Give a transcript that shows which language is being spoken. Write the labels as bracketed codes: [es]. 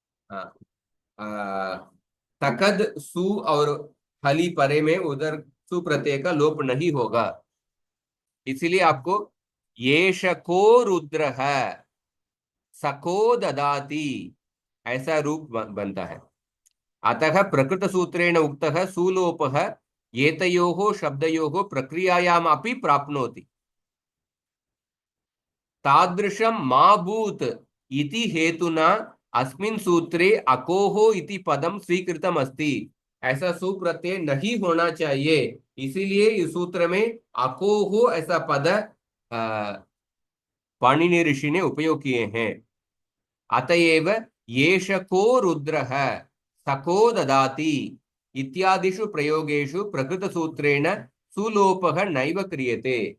[hi] हाँ, तकद सु और हली परे में उधर सु प्रत्यय का लोप नहीं होगा। इसीलिए आपको ये शको रुद्र है सको ददाति ऐसा रूप बनता है। [sa] अतः प्रकृत सूत्रेण उक्तः सुलोपः एतयोः शब्दयोः प्रक्रियायामपि प्राप्नोति। तादृशं मा भूत् इति हेतुना अस्मिन् सूत्रे अकोहो इति पदम स्वीकृतम अस्ति। [hi] ऐसा सुप्रत्यय नहीं होना चाहिए, इसीलिए इस सूत्र में अकोहो ऐसा पद पाणिनि ऋषि ने उपयोग किए हैं। [sa] अतएव येष को रुद्रः सको ददाति इत्यादिषु प्रयोगेषु प्रकृत सूत्रेण सुलोपः नैव क्रियते।